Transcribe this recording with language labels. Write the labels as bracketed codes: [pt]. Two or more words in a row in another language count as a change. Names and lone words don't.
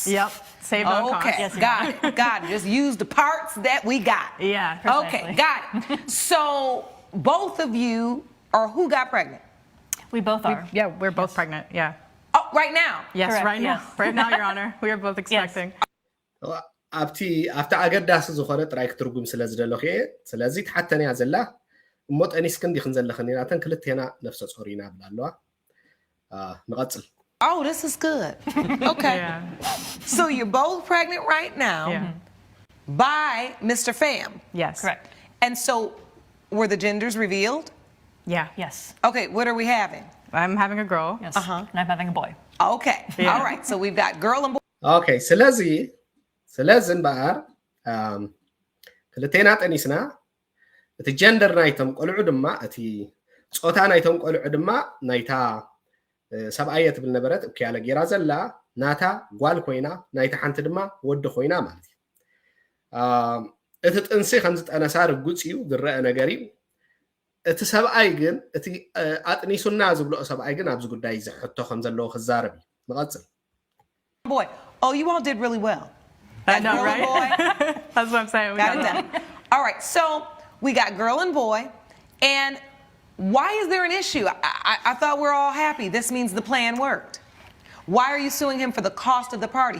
[en] Yep. Saved on costs. Okay, Yes, got it. Got it. Just use the parts that we got. Yeah. Okay, got it. So both of you, or who got pregnant? We both are. Yeah, we're both pregnant. Yeah. Oh, right now. Yes, Correct, right now. yes. Right now, Your Honor. We are both expecting. [ti] ኣብቲ ኣገዳሲ ዝኾነ ጥራይ ክትርጉም ስለ ዝደለኹ እየ ስለዚ ትሓተን እያ ዘላ እሞ ጠኒስክን ዲኽን ዘለኽን ኢና ተን ክልቴና ነፍሰ ጾር ኢና ብላ ኣለዋ ንቐፅል [en] Oh, this is good. Okay. Yeah. So you're both pregnant right now Yeah. by Mr. Pham. Yes. Correct. And so were the genders revealed? Yeah. Yes. Okay, what are we having? I'm having a girl. Yes. Uh-huh. And I'm having a boy. Okay. Yeah. All right. So we've got girl and boy. [ti] Okay, ስለዚ እምበኣር ክልቴና ጠኒስና እቲ ጀንደር ናይቶም ቆልዑ ድማ እቲ ጾታ ናይቶም ቆልዑ ድማ ናይታ ሰብኣየ ትብል ነበረት እክያለ ጌራ ዘላ ናታ ጓል ኮይና ናይታ ሓንቲ ድማ ወዲ ኮይና ማለት እዩ እቲ ጥንሲ ከም ዝጠነሳ ርጉፅ እዩ ዝረአ ነገር እዩ እቲ ሰብኣይ ግን እቲ ኣጥኒሱና ዝብልኦ ሰብኣይ ግን ኣብዚ ጉዳይ ዝሕቶ ከም ዘለዎ ክዛረብ እዩ ንቐፅል [en] Boy. Oh, you all did really well. I know, girl and right? boy, That's what I'm saying. We got it got done. All right. So we got girl and boy. And why is there an issue? I thought we're all happy. This means the plan worked. Why are you suing him for the cost of the party?